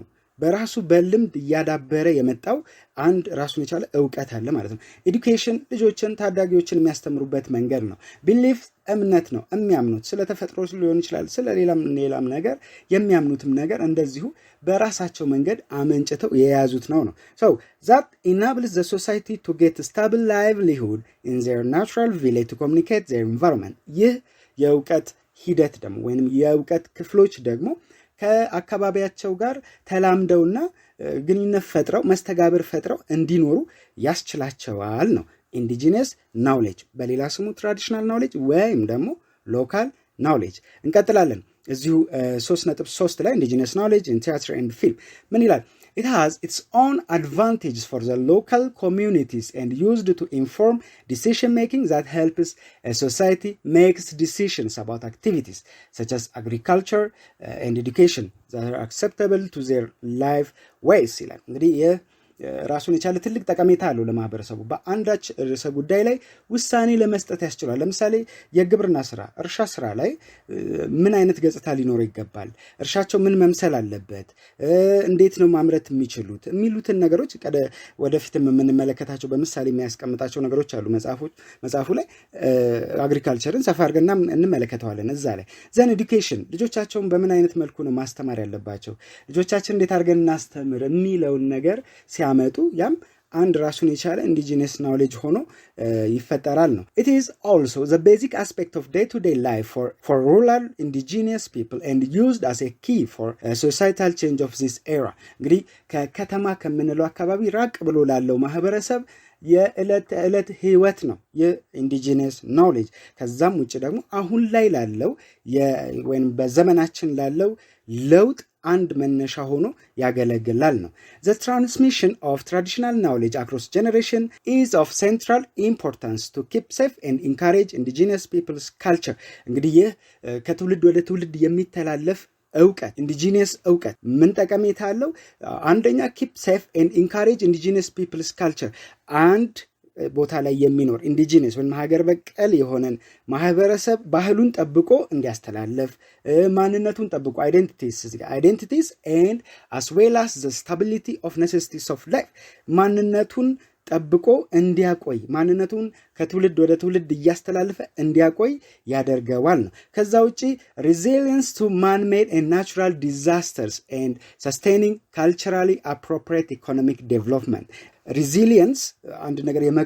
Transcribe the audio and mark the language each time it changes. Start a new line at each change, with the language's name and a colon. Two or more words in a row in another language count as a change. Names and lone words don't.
Amharic: በራሱ በልምድ እያዳበረ የመጣው አንድ ራሱን የቻለ እውቀት አለ ማለት ነው። ኤዱኬሽን ልጆችን ታዳጊዎችን የሚያስተምሩበት መንገድ ነው። ቢሊፍ እምነት ነው። የሚያምኑት ስለ ተፈጥሮ ሊሆን ይችላል፣ ስለ ሌላም ነገር የሚያምኑትም ነገር እንደዚሁ በራሳቸው መንገድ አመንጭተው የያዙት ነው።
English: So that enables the society to get stable livelihood in their natural village to communicate their environment.
Amharic: ይህ የእውቀት ሂደት ደግሞ ወይንም የእውቀት ክፍሎች ደግሞ ከአካባቢያቸው ጋር ተላምደውና ግንኙነት ፈጥረው መስተጋብር ፈጥረው እንዲኖሩ ያስችላቸዋል ነው
English: indigenous knowledge
Amharic: በሌላ ስሙ
English: traditional knowledge
Amharic: ወይም ደግሞ
English: local knowledge
Amharic: እንቀጥላለን እዚሁ 3.3 ላይ
English: indigenous knowledge in theater and film
Amharic: ምን ይላል
English: It has its own advantages for the local communities and used to inform decision making that helps a society makes decisions about activities such as agriculture and education that are acceptable to their life ways
Amharic: ይላል እንግዲህ ራሱን የቻለ ትልቅ ጠቀሜታ አለው ለማህበረሰቡ በአንዳች ርዕሰ ጉዳይ ላይ ውሳኔ ለመስጠት ያስችላል ለምሳሌ የግብርና ስራ እርሻ ስራ ላይ ምን አይነት ገጽታ ሊኖር ይገባል እርሻቸው ምን መምሰል አለበት እንዴት ነው ማምረት የሚችሉት የሚሉትን ነገሮች ወደፊትም የምንመለከታቸው በምሳሌ የሚያስቀምጣቸው ነገሮች አሉ መጽሐፉ ላይ አግሪካልቸርን ሰፋ አድርገን እንመለከተዋለን እዛ ላይ
English: then education
Amharic: ልጆቻቸውን በምን አይነት መልኩ ነው ማስተማር ያለባቸው ልጆቻችን እንዴት አድርገን እናስተምር የሚለውን ነገር ሲያመጡ ያም አንድ ራሱን የቻለ
English: indigenous knowledge
Amharic: ሆኖ ይፈጠራል ነው
English: It is also the basic aspect of day-to-day life for rural indigenous people and used as a key for societal change of this era
Amharic: እንግዲህ ከከተማ ከምንለው አካባቢ ራቅ ብሎ ላለው ማህበረሰብ የዕለት ህይወት ነው የ
English: indigenous knowledge
Amharic: ከዛም ውጭ ደግሞ አሁን ላይ ላለው ወይም በዘመናችን ላለው ለውጥ አንድ መነሻ ሆኖ ያገለግላል ነው
English: The transmission of traditional knowledge across generation is of central importance to keep safe and encourage indigenous people's culture
Amharic: እንግዲህ ከትውልድ ወደ ትውልድ የሚተላለፍ እውቀት indigenous እውቀት ምን ጠቀሜታ አለው አንደኛ
English: keep safe and encourage indigenous people's culture
Amharic: አንድ ቦታ ላይ የሚኖር indigenous ወይም ሀገር በቀል የሆነን ማህበረሰብ ባህሉን ጠብቆ እንዲያስተላልፍ ማንነቱን ጠብቆ
English: identities and as well as the stability of necessities of life
Amharic: ማንነቱን ጠብቆ እንዲያቆይ ማንነቱን ከትውልድ ወደ ትውልድ ያስተላልፈ እንዲያቆይ ያደርገዋል ነው ከዛ ውጪ
English: resilience to man-made and natural disasters and sustaining culturally appropriate economic development
Amharic: resilience አንድ ነገር